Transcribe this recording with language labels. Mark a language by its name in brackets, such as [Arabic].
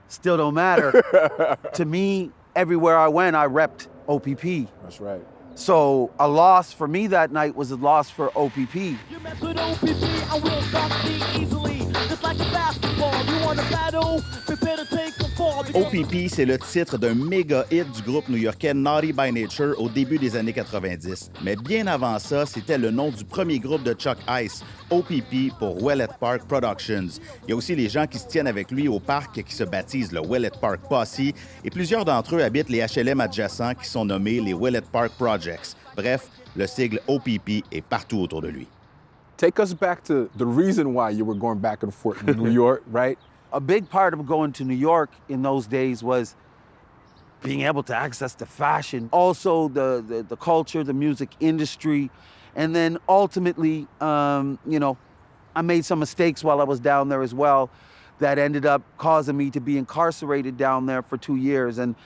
[English] Still don't matter. To me, everywhere I went, I repped OPP. That's right. So a loss for me that night was a loss for OPP. You mess with OPP, I will stop thee easily. Just like a basketball, you want to battle, prepare to take a fall. [French] OPP, c'est le titre d'un méga hit du groupe new-yorkais Naughty by Nature au début des années 90. Mais bien avant ça, c'était le nom du premier groupe de Chuck Ice, OPP pour Wellet Park Productions. Il y a aussi les gens qui se tiennent avec lui au parc qui se baptisent le Wellet Park Posse et plusieurs d'entre eux habitent les HLM adjacents qui sont nommés les Wellet Park Projects. Bref, le sigle OPP est partout autour de lui. [English] Take us back to the reason why you were going back and forth in New York, right? A big part of going to New York in those days was being able to access the fashion, also the culture, the music industry. And then ultimately, you know, I made some mistakes while I was down there as well that ended up causing me to be incarcerated down there for 2 years.